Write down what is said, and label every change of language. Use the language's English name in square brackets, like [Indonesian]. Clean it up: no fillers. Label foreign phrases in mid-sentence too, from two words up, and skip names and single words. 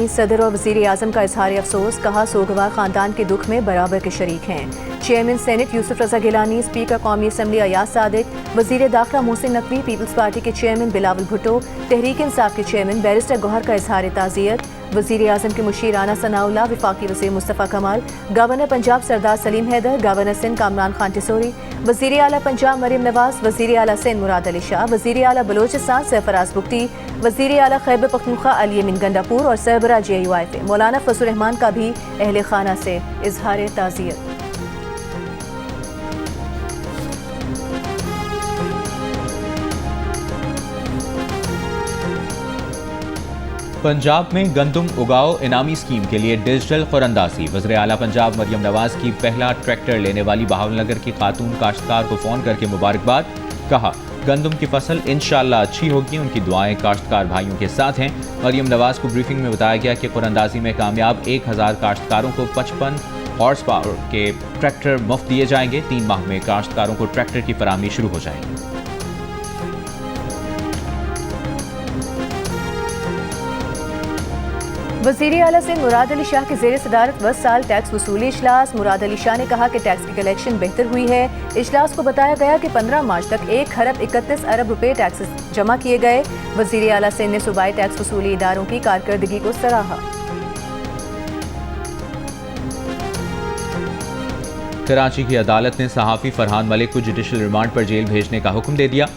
[Urdu] صدر اور وزیر اعظم کا اظہار افسوس، کہا سوگوار خاندان کے دکھ میں برابر کے شریک ہیں. چیئرمین سینیٹ یوسف رضا گیلانی، اسپیکر قومی اسمبلی ایاز صادق، وزیر داخلہ محسن نقوی، پیپلز پارٹی کے چیئرمین بلاول بھٹو، تحریک انصاف کے چیئرمین بیرسٹر گوہر کا اظہار تعزیت. وزیر اعظم کے مشیر رانا ثناءاللہ، وفاقی وزیر مصطفیٰ کمال، گورنر پنجاب سردار سلیم حیدر، گورنر سندھ کامران خان ٹیسوری، وزیر اعلیٰ پنجاب مریم نواز، وزیر اعلیٰ سندھ مراد علی شاہ، وزیر اعلیٰ بلوچستان سرفراز بگٹی، وزیر اعلیٰ خیبر پختونخوا علی امین گنڈاپور اور سربراہ JUIF مولانا فضل الرحمان کا بھی اہل خانہ سے اظہار تعزیت. پنجاب میں گندم اگاؤ انعامی اسکیم کے لیے ڈیجیٹل قرعہ اندازی. وزیر اعلیٰ پنجاب مریم نواز کی پہلا ٹریکٹر لینے والی بہاولنگر کی خاتون کاشتکار کو فون کرکے مبارکباد. کہا گندم کی فصل ان شاءاللہ اچھی ہوگی، ان کی دعائیں کاشتکار بھائیوں کے ساتھ ہیں. مریم نواز کو بریفنگ میں بتایا گیا کہ قرعہ اندازی میں کامیاب 1000 کاشتکاروں کو 55 [English] horse power [Urdu] کے ٹریکٹر مفت دیے جائیں گے. 3 ماہ میں کاشتکاروں کو ٹریکٹر کی فراہمی شروع ہو جائے گی. وزیر اعلیٰ سندھ مراد علی شاہ کے زیر صدارت 10 سال ٹیکس وصولی اجلاس. مراد علی شاہ نے کہا کہ ٹیکس کی کلیکشن بہتر ہوئی ہے۔ اجلاس کو بتایا گیا کہ 15 مارچ تک 1 کھرب 31 ارب روپے ٹیکسز جمع کیے گئے. وزیر اعلیٰ سندھ نے صوبائی ٹیکس وصولی اداروں کی کارکردگی کو سراہا. کراچی کی عدالت نے صحافی فرحان ملک کو [English] judicial remand [Urdu] پر جیل بھیجنے کا حکم دے دیا.